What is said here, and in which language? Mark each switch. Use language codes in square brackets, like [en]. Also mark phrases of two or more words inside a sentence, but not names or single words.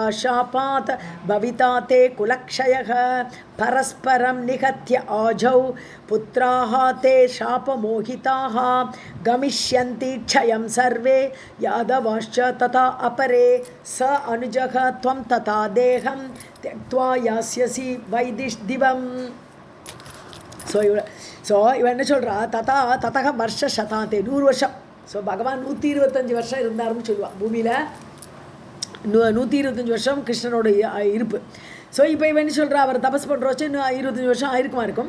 [sa] शापात् भविता ते कुलक्षयः परस्परं निहत्य आजौ पुत्राः ते शापमोहिताः गमिष्यन्ति क्षयं सर्वे यादवाश्च तथा अपरे स अनुजः त्वं तथा देहं त्यक्त्वा यास्यसि वैदिष्दिवम्. [ta] ஸோ இவன் என்ன சொல்கிறா ததக [sa] वर्ष शतान्ते [ta] 100 வருஷம். ஸோ பகவான் 125 வருஷம் இருந்தாருன்னு சொல்லுவாள் பூமியில். 125 வருஷம் கிருஷ்ணனோட இருப்பு. ஸோ இப்போ இவன் என்ன சொல்கிறா அவர் தபஸ் பண்ணுற வச்சு இன்னும் 25 வருஷம் ஆயிருக்குமா இருக்கும்.